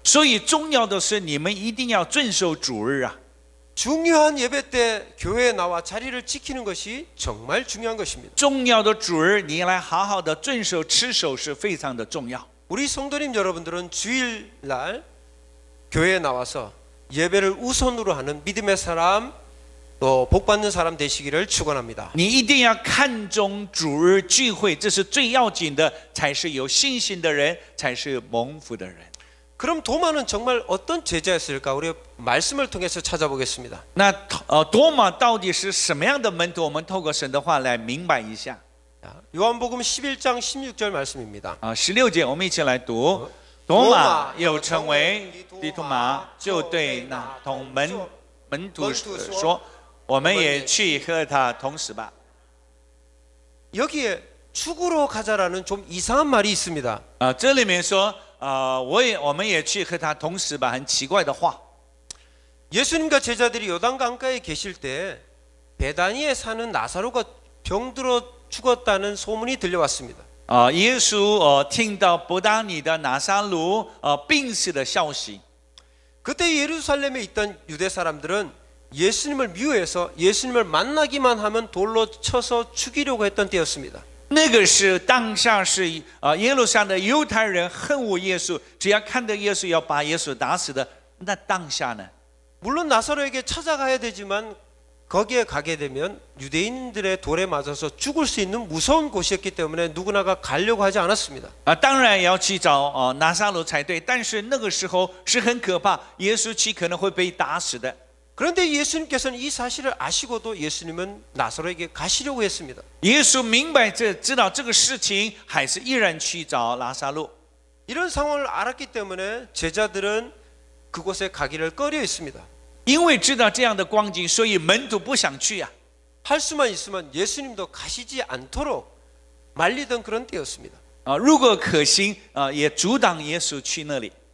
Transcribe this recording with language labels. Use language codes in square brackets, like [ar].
[zh] 所以重要的是，你们一定要遵守主日啊！ [ko] 중요한 예배 때 교회에 나와 자리를 지키는 것이 정말 중요한 것입니다. [zh] 重要的主日，你来好好的遵守持守是非常的重要。 [ko] 우리 성도님 여러분들은 주일날 교회에 나와서 예배를 우선으로 하는 믿음의 사람 또 복받는 사람 되시기를 축원합니다. [zh] 你一定要看重主日聚会，这是最要紧的，才是有信心的人，才是蒙福的人。 [ko] 그럼 도마는 정말 어떤 제자였을까? 우리 말씀을 통해서 찾아보겠습니다. [zh] 那多马到底是什么样的门徒？我们透过神的话来明白一下。 [ko] 요한복음 11장 16절 말씀입니다. [zh] 16节我们一起来读。多马又称为迪图马，就对那同门徒说：“我们也去和他同死吧。” [ko] 여기에 죽으러 가자라는 좀 이상한 말이 있습니다. [zh] 这里面说，我们也去和他同死吧，很奇怪的话。 [ko] 예수님과 제자들이 요단 강가에 계실 때 베다니에 사는 나사로가 병들어 죽었다는 소문이 들려왔습니다. [zh] 耶稣听到伯大尼的拿撒路病死的消息。 [ko] 그때 예루살렘에 있던 유대 사람들은 예수님을 미워해서 예수님을 만나기만 하면 돌로 쳐서 죽이려고 했던 때였습니다. [zh] 那个是当下是耶路撒冷的犹太人恨恶耶稣，只要看到耶稣要把耶稣打死的。那当下呢？ [ko] 물론 나사로에게 찾아가야 되지만 거기에 가게 되면 유대인들의 돌에 맞아서 죽을 수 있는 무서운 곳이었기 때문에 누구나가 가려고 하지 않았습니다. [zh] 当然要去找拿撒路才对，但是那个时候是很可怕，耶稣去可能会被打死的。 [ko] 그런데 예수님께서는 이 사실을 아시고도 예수님은 나사로에게 가시려고 했습니다. [zh] 耶稣明白知道这个事情，还是依然去找拿撒路。 [ko] 이런 상황을 알았기 때문에 제자들은 그곳에 가기를 꺼려 했습니다. [zh] 因为知道这样的光景，所以门徒不想去啊。 [ko] 할 수만 있으면 예수님도 가시지 않도록 말리던 그런 때였습니다. [zh] 如果可行，也阻挡耶稣去那里。